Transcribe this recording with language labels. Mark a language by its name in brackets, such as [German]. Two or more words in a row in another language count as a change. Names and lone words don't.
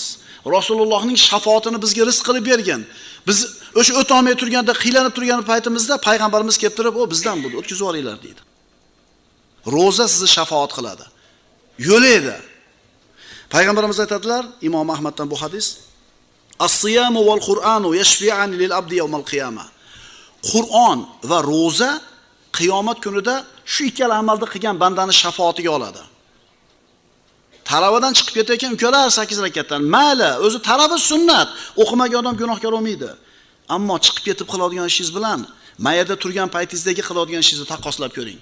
[Uzbek] Rasulullohning shafoatini bizga rizq qilib bergan. Biz o'sha o'tolmay turganda, qiylanib turgan paytimizda payg'ambarimiz kelib turib, "O bizdan bu, o'tkazib olinglar" deydi. Ro'za sizni shafoat qiladi. Yo'laydi. Payg'ambarimiz aytadilar, Imom Ahmaddan bu hadis: [Arabic] "الصيام والقرآن يشفعان للعبد يوم القيامة." [Uzbek] Qur'on va ro'za qiyomat kunida shu ikkala amalni qilgan bandani shafoatiga oladi. Taravadan chiqib ketayotgan ukalar 8 rakatdan, mayli, o'zi tarava sunnat, o'qimagan odam gunohkor bo'lmaydi. Ammo chiqib ketib qiladigan ishingiz bilan mayada turgan paytingizdagi qiladigan ishingizni taqqoslab ko'ring.